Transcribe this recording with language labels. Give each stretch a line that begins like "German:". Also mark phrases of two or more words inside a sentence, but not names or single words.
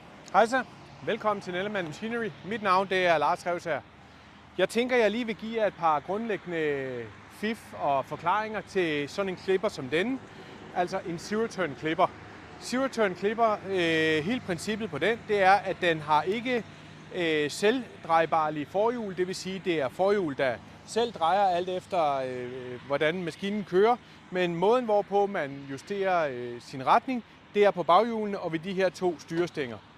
Danish: Hej så. Velkommen til Nellemann Machinery. Mit navn det er Lars Revsager. Jeg tænker, jeg lige vil give jer et par grundlæggende fif og forklaringer til sådan en klipper som denne. Altså en zero-turn klipper. Zero-turn klipper, hele princippet på den, det er, at den har ikke selvdrejbarlige forhjul. Det vil sige, det er forhjul, der selv drejer alt efter, hvordan maskinen kører. Men måden, hvorpå man justerer sin retning, det er på baghjulene og ved de her to styrestænger.